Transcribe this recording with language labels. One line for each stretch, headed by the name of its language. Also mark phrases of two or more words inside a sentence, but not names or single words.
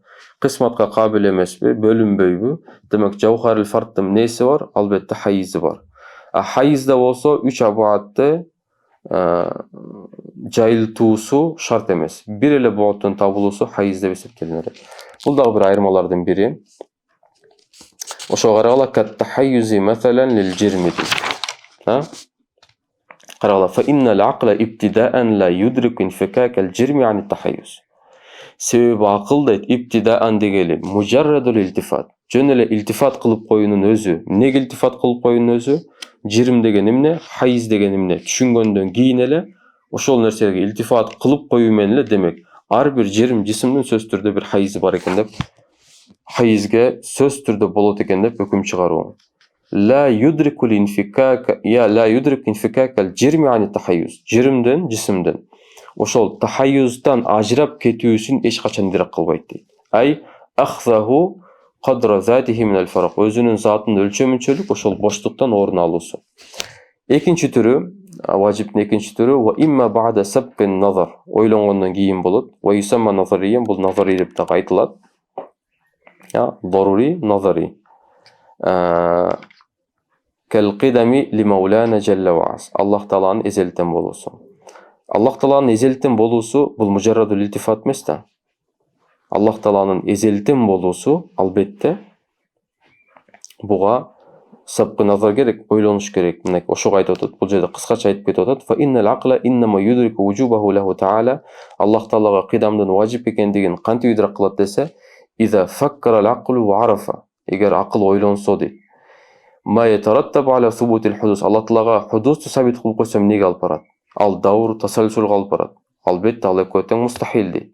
Kyrgyz: Кысматка кабил эмеспи, бөлүнбөйбү? Демек Жавхарул Фардтын эмнеси бар? Албетте хайизи бар. Хайизде болсо 3 абаатты жайылтуусу шарт эмес. Бир эле бооттун табылуусу хайиз деп эсептелинет. Бул дагы бир айырмалардын бири. Ошого карагыла
Arabic: كالتحيز مثلا للجرم. Карагыла فإن العقل ابتداء لا يدرك انفكاك الجرم عن التحيز.
Kyrgyz: Себеби акыл дейт ибтидаан дегели
Arabic: مجرد الالتفات.
Kyrgyz: Жөн эле илтифат кылып коюунун өзү. Эмнеге илтифат кылып коюунун өзү? Жирим деген эмне? Хайиз деген эмне? Түшүнгөндөн кийин эле ошол нерсеге илтифат кылып коюу менен эле демек ар бир жирим жисимдин сөз түрдө бир хайизи бар экен деп, хайизге сөз түрдө болот экен деп өкүм чыгаруу.
Arabic: لا يدرك الانفكاك لا يدرك انفكاك الجرم عن التحيز.
Kyrgyz: Жиримден, жисимден. Ошол тахайюздан ажырап кетүүсүн эч качан идрак кылбайт дейт.
Arabic: أي أخذه قدر ذاته من الفراغ.
Kyrgyz: Өзүнүн затынын өлчөмүнчөлүк ошол боштуктан орун алуусу. Экинчи түрү, важиптин экинчи түрү
Arabic: وإما بعد سبق نظر.
Kyrgyz: Ойлонгондон кийин болот.
Arabic: ويسمى نظريا,
Kyrgyz: бул назари деп да айтылат. Дарури, назари.
Arabic: كالقدم لمولانا جل وعز.
Kyrgyz: Аллах Тааланын эзелтен болуусу. Аллах Тааланын эзелтен болуусу бул
Arabic: مجرد الالتفات
Kyrgyz: эмес да. Аллах Тааланын эзелтен болуусу албетте буга
Arabic: سبق نظر
Kyrgyz: керек, ойлонуш керек. Мына ошого айтып атат, бул жерде кыскача айтып кетип атат.
Arabic: فإن العقل إنما يدرك وجوبه له تعالى.
Kyrgyz: Аллах Таалага кыдамдын важип экендигин кантип идрак кылат десе,
Arabic: إذا فكر العقل وعرف.
Kyrgyz: Эгер акыл ойлонсо дейт.
Arabic: ما يترتب على ثبوت الحدوث.
Kyrgyz: Аллах Таалага худусту сабит кылып койсо эмнеге алып барат? Ал даур тасалсулга алып барат. Албетте ал экөө тең мустахил дейт.